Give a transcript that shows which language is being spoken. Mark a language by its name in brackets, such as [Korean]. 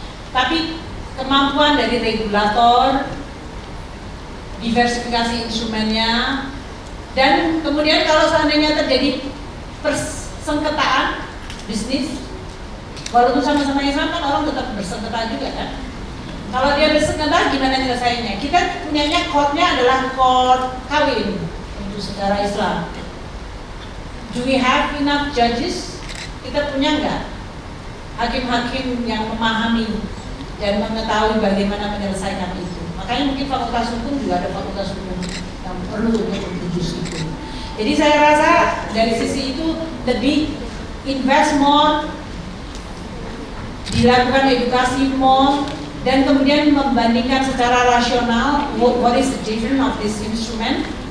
[Indonesian] Tapi kemampuan dari regulator, diversifikasi instrumennya, dan kemudian kalau seandainya terjadi persengketaan bisnis, walaupun sama-sama Islam kan orang tetap bersengketa juga kan. Kalau dia bersengketa gimana nyelesainya? Kita punyanya court-nya adalah court kawin untuk secara Islam. [English] Do we have enough judges? [Indonesian] Kita punya nggak hakim-hakim yang memahami dan mengetahui bagaimana menyelesaikan itu? Makanya mungkin fakultas hukum juga ada fakultas hukum yang perlu untuk introduce itu. Jadi saya rasa dari sisi itu lebih invest more, dilakukan edukasi more, dan kemudian membandingkan secara rasional [English] what is the difference of this instrument,